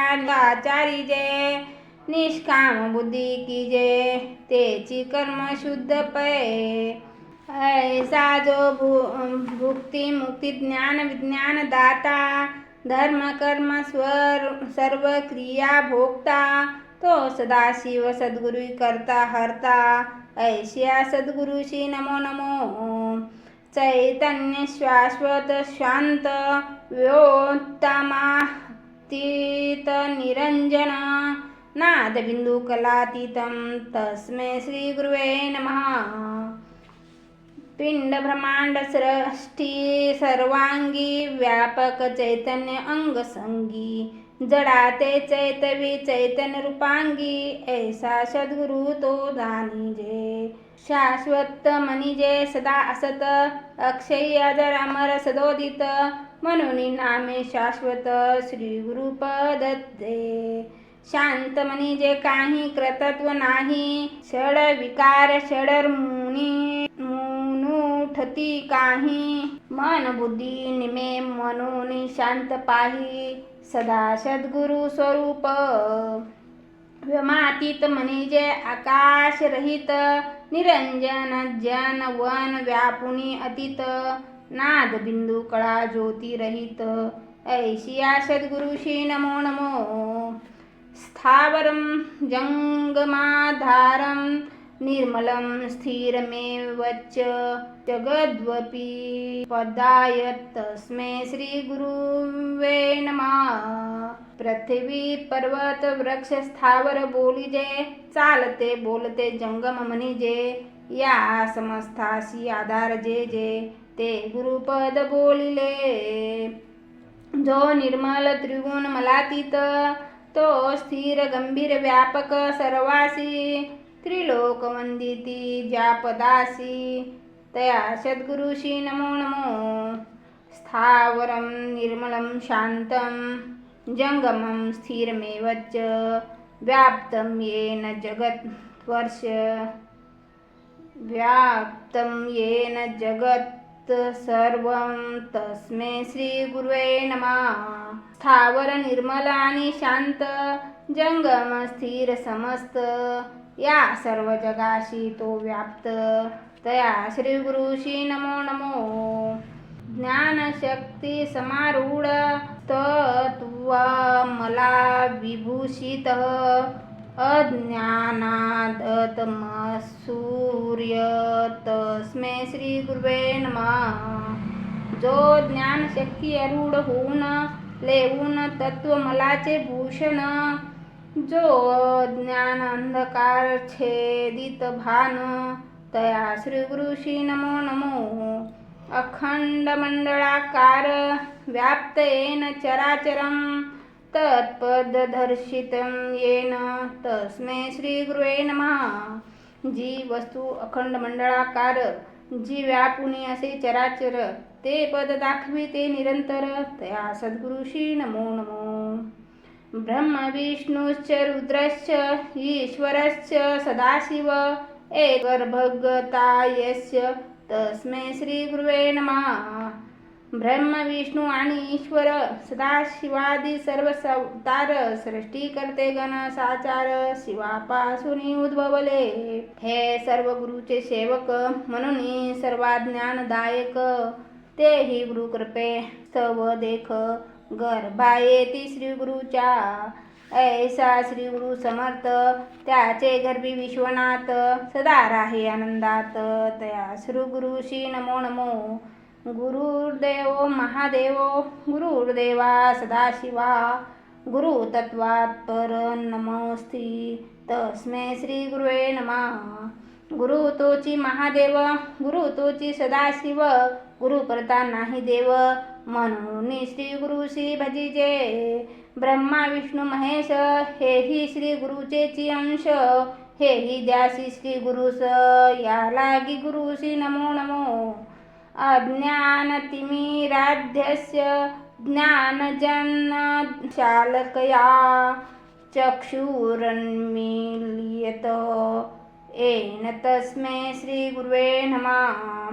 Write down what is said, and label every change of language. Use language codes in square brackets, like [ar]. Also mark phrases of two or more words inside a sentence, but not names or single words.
[mr] आचारीजे, निष्काम बुद्धी कीजे, तेची कर्म शुद्ध पै, ऐसा जो भुक्ती मुक्ती ज्ञान विज्ञान दाता, धर्म कर्म सर्व क्रिया भोगता, तो सदाशिव सद्गुरु करता हरता, ऐशिया सद्गुरुशी नमो नमो, [sa] चैतन्य शाश्वत शांत व्योत्तमातीत निरंजन, नादबिंदू कलातीतं तस्मै श्री गुरुवे नमः, [mr] पिंड ब्रह्मांड सृष्टी सर्वांगी, व्यापक चैतन्य अंगसंगी, जडाते चैतवी चैतन्य रूपांगी, ऐसा सद्गुरु तो जाणीजे, शाश्वत मनिजे सदा असत, अक्षयी अजर अमर सदोदित, म्हणून नामे शाश्वत श्री गुरुपद दे, शांत मनिजे काही कृतत्व नाही, षड विकार षडर मुनी उठती काही, मन बुद्धी निमे म्हणून शांत पाही, सदा सद्गुरु स्वरूप, व्योमातीत म्हणजे आकाश रहित, निरंजन जन वन व्यापुनी अतीत, नाद बिंदू कळा ज्योती रहित, ऐशिया सद्गुरुशी नमो नमो, [sa] स्थावरं जंगमाधारं निर्मलं स्थिरमेवच, जगद्वपि पदाय तस्मै श्री गुरुवे नमः, [mr] पृथ्वी पर्वत वृक्ष स्थावर बोलिजे, चालते बोलते जंगम म्हणिजे, या समस्तासी आधार जे जे, ते गुरुपद बोलिले, जो निर्मल त्रिगुण मलातीत, तो स्थिर गंभीर व्यापक सर्वासी, त्रिलोक वंदिती ज्या पदासी, तया सद्गुरुशी नमो नमो, [sa] स्थावरं निर्मलं शांतं जंगमं स्थिरमेवच, व्याप्तं येन जगत्वर्ष, व्याप्तं येन जगत् सर्वं तस्मै श्री गुरुवे नमः, [mr] स्थावर निर्मल आणि शांत, जंगम स्थिर समस्त, या सर्व जगाशी तो व्याप्त, तया श्री गुरुशी नमो नमो, [sa] ज्ञानशक्ती समारूढ, तत्व मला विभूषित, अज्ञानादत सूर्य तस्मै श्री गुरुवे नमः, [mr] जो ज्ञानशक्ती आरूढ होऊन लेऊन तत्व मलाचे भूषण, जो ज्ञान अंधकार छेदित भान, तया श्री गुरुशी नमो नमो, [sa] अखंड मंडळाकार व्याप्त येन चराचरं, तत्पददर्शितं येन तस्मै श्री गुरुवे नमः, [mr] जी वस्तू अखंड मंडळाकार, जी व्यापुनी असे चराचर, ते पद दाखविते निरंतर, तया सद्गुरुशी नमो नमो, [sa] ब्रह्म विष्णुश्च रुद्रश्च ईश्वरश्च सदाशिव, एक भगता यस्य तस्मै श्री गुरुवे नमः, [mr] ब्रह्म विष्णू आणि ईश्वर सदाशिवादी सर्व अवतार सृष्टी करते गण साचार शिवापासून उद्भवले. हे सर्व गुरुचे सेवक म्हणून सर्वाज्ञानदायक तेही गुरु कृपे स्तव देख गर्भा येती श्री गुरुच्या. ऐसा श्री गुरु समर्थ त्याचे गर्भी विश्वनाथ सदा राहे आनंदात. तया श्री गुरुशी नमो नमो. [sa] गुरुर्देव महादेव गुरुर्देवा सदाशिवा गुरु तत्वात् पर नमोस्ति तस्मै श्री गुरुवे नमः. [mr] गुरु तोची महादेव गुरु तोची सदाशिव गुरु करता नाही देव म्हणून श्री गुरुशी भजिजे. ब्रह्मा विष्णू महेश हेही श्री गुरुचेची अंश हेही द्यासी श्री गुरुस या लागी गुरुशी नमो नमो. [sa] अज्ञानतिमिराध्यस्य ज्ञानजन्य शालकया चक्षुरन्मील्यत येन तस्मै श्री गुरुवे नमः.